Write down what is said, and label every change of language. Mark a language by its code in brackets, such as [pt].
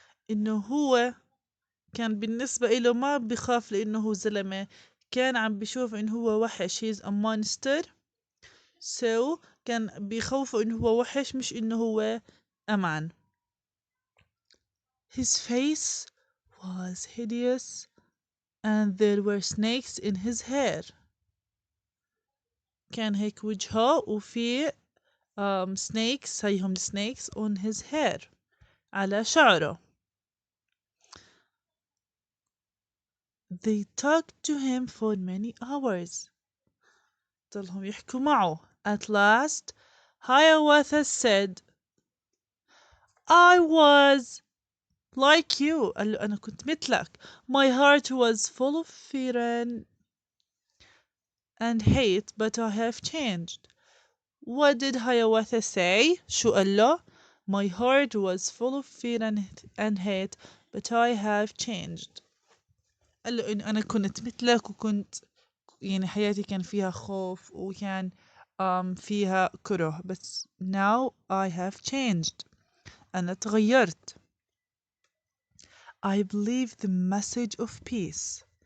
[ar] إنه هو كان بالنسبة إله ما بخاف لأنه هو زلمة، كان عم بشوف إنه هو وحش. [en] he's a monster. [ar] So كان بيخوفه إنه هو وحش مش إنه هو [en] a man. His face was hideous and there were snakes in his hair. [ar] كان هيك وجهه وفي snakes هيهم [en] snakes on his hair [ar] على شعره. [en] They talked to him for many hours. [ar] ضلهم يحكوا معه. [en] At last, Hiawatha said, "I was like you. [ar] قال له أنا كنت مثلك. [en] My heart was full of fear and hate, but I have changed. What did Hiawatha say? [ar] شو قال له? [en] My heart was full of fear and hate, but I have changed. [ar] قال له إن أنا كنت مثلك وكنت يعني حياتي كان فيها خوف وكان فيها كره بس [en] now I have changed. [ar] أنا تغيرت. [en] I believe the message of peace.